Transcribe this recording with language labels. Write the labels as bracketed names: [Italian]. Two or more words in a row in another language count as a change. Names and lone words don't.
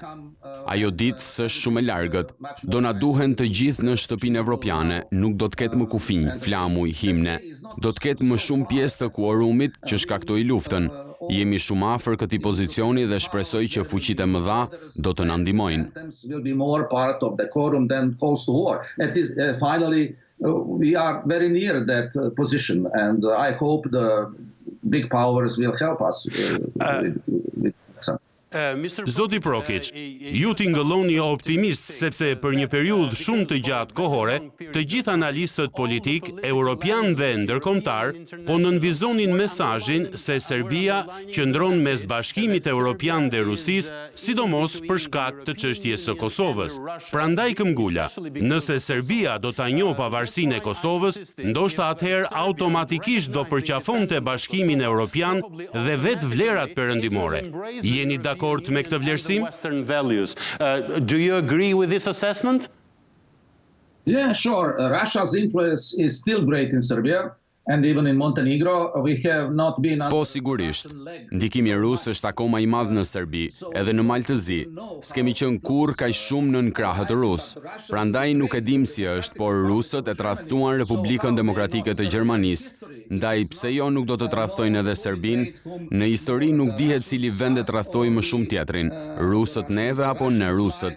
[Albanian] Ajo ditë s'është shumë e largët. Do na duhen të gjithë në shtëpinë evropiane, nuk do të ketë më kufinj, flamuj, himne. Do të ketë më shumë pjesë të kuorumit që shkaktoi luftën. Jemi shumë afër këtij pozicioni dhe shpresoj që fuqitë e mëdha do të na ndihmojnë. [English] Will be more part of the quorum than calls to war. It is finally we are very near that position, and I hope the big powers will help us with some. [Albanian] Zoti Prokic, ju tingëlloni optimist sepse për një periudhë shumë të gjatë kohore, të gjithë analistët politik, europian dhe ndërkombëtar, po nënvizonin mesazhin se Serbia qëndron mes bashkimit evropian dhe Rusisë, sidomos për shkak të çështjes së Kosovës. Prandaj këmbgula, nëse Serbia do ta njohë pavarësinë e Kosovës, ndoshta atëherë automatikisht do përqafonte bashkimin evropian dhe vetë vlerat perëndimore. Jeni dakord me këtë vlerësim? [English] Do you agree with this assessment? Yeah, sure. Russia's influence is still great in Serbia. And even in Montenegro, we have not been... [Albanian] Po sigurisht, ndikimi rus është akoma I madh në Serbi, edhe në Mal të Zi. S'kemi qenë kurrë kaq shumë nën krahët rus. Prandaj nuk e dim si është, por rusët e tradhtuan Republikën Demokratike të Gjermanisë. Ndaj pse jo nuk do të tradhtojnë edhe Serbin? Në histori nuk dihet cili vend e tradhtoi më shumë tjetrin, rusët neve apo ne rusët.